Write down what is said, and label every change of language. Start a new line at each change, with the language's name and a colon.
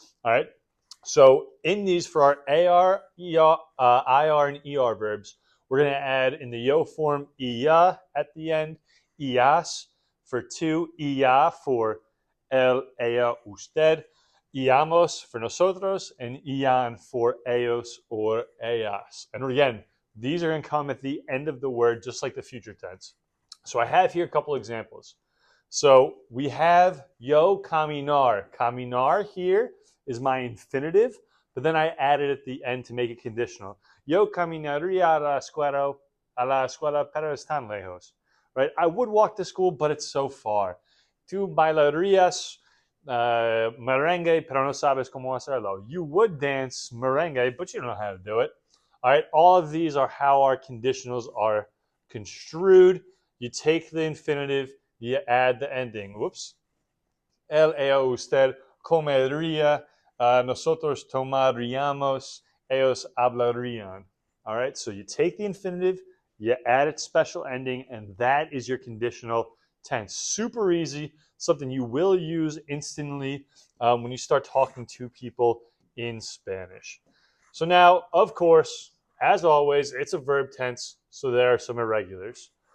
English: All right. So in these, for our AR, IR, and ER verbs, we're going to add in the yo form ia at the end, ias for two, ia for él, ella, usted, iamos for nosotros, and ian for ellos or ellas. And again, these are going to come at the end of the word, just like the future tense. So I have here a couple examples. So we have yo caminar. Caminar here is my infinitive, but then I added at the end to make it conditional.
Spanish: Yo caminaría a la escuela, pero es tan lejos.
English: Right? I would walk to school, but it's so far.
Spanish: Tú bailarías merengue, pero no sabes cómo hacerlo.
English: You would dance merengue, but you don't know how to do it. All right? All of these are how our conditionals are construed. You take the infinitive, you add the ending. Whoops.
Spanish: Él, ella, usted comería, nosotros tomaríamos, ellos hablarían.
English: All right, so you take the infinitive, you add its special ending, and that is your conditional tense. Super easy, something you will use instantly when you start talking to people in Spanish. So now, of course, as always, it's a verb tense, so there are some irregulars.